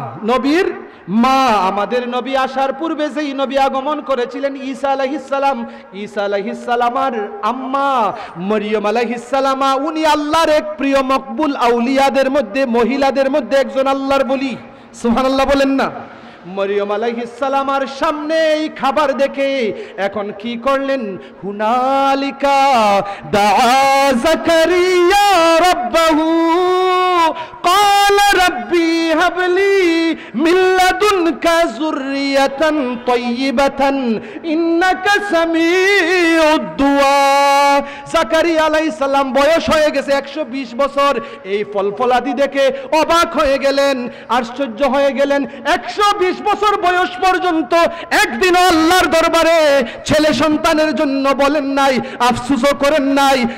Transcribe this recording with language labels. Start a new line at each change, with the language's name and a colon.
Bangla: নবীর মা, আমাদের নবী আসার পূর্বে যেই নবী আগমন করেছিলেন ঈসা আলাইহিস সালাম, ঈসা আলাইহিস সালামের আম্মা মরিয়ম আলাইহিস সালাম, উনি আল্লাহর এক প্রিয় মকবুল আউলিয়াদের মধ্যে, মহিলাদের মধ্যে একজন, আল্লাহর বলি। সুবহানাল্লাহ বলেন না। মরিয়ম আলাইহিস সালামের সামনে এই খাবার দেখে এখন কি করলেন?
Arabic: হুনালিকা দাআ জাকারিয়া রাব্বাহু قال ربي هب لي من لدنك ذرية طيبة إنك سميع الدعاء।
Bangla: জাকারিয়া আলাইহিস সালাম বয়স হয়ে গেছে 120 বছর। এই ফল ফলাদি দেখে অবাক হয়ে গেলেন, আশ্চর্য হয়ে গেলেন। 120 বছর বয়স পর্যন্ত একদিন আল্লাহর দরবারে ছেলে সন্তানের জন্য বলেন নাই, আফসোসও করেন নাই।